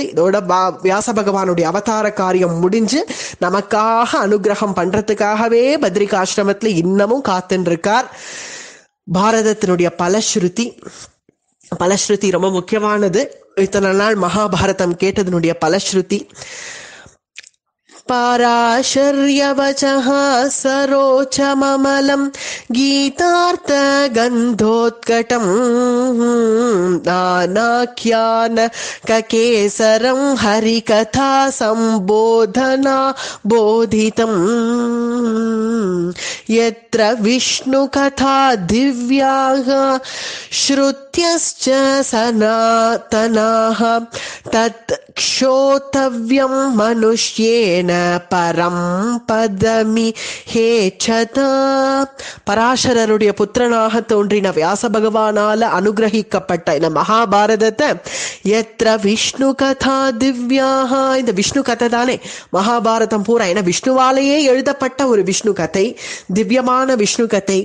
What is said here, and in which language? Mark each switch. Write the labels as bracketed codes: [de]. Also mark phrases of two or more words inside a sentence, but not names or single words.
[ta] இதோட வியாச பகவானுடைய அவதார காரியம் முடிஞ்சு நமக்காக அனுகிரகம் பண்றதுக்காகவே பத்ரிகாசிரமத்துல இன்னமும் காத்துன்னு இருக்கார். பாரதத்தினுடைய பலஸ்ருதி ரொம்ப முக்கியமானது. இத்தனை நாள் மகாபாரதம் கேட்டதனுடைய பலஸ்ருதி [sa] पाराशर्यवचः सरोचममलं गीतार्थगन्धोत्कटम् नानाख्यानककेसरं हरिकथा सम्बोधना बोधितम् यत्र विष्णुकथा दिव्याः श्रुत्यश्च सनातनाः तत् क्षोतव्यं मनुष्येन परं पदमिहेच्छता. [ta] பராசரருடைய புத்திரனாக தோன்றின வியாச பகவானால அனுகிரகிக்கப்பட்ட இந்த மகாபாரதத்தை [sa] यत्र विष्णु कथा दिव्याः, [ta] இந்த விஷ்ணு கதை தானே மகாபாரதம் பூரா, ஏன்னா விஷ்ணுவாலேயே எழுதப்பட்ட ஒரு விஷ்ணு கதை, திவ்யமான விஷ்ணு கதை.